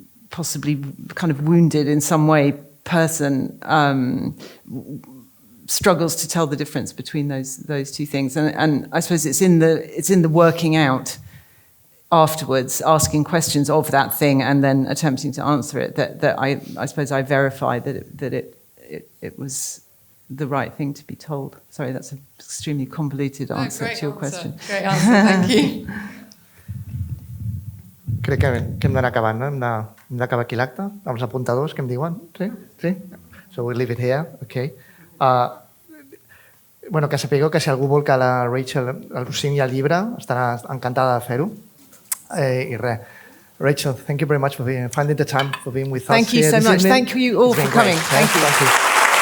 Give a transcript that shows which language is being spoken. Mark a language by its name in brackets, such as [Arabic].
[English] possibly kind of wounded in some way person struggles to tell the difference between those two things, and I suppose it's in the working out afterwards, asking questions of that thing and then attempting to answer it, that I suppose I verify that it was the right thing to be told. Sorry, that's an extremely convoluted answer to your question. Great answer, thank you. [Catalan] Crec que hem d'anar acabant, no? Hem d'acabar aquí l'acte, amb els apuntadors que em diuen. Sí? [English] So we'll leave it here, okay. [Catalan] Bueno, que sapigueu que si algú vol que la Rachel el signi al llibre, estarà encantada de fer-ho. I res. [English] Rachel, thank you very much for finding the time for being with us here this evening. Thank you so much. Thank you all for coming. Thank you.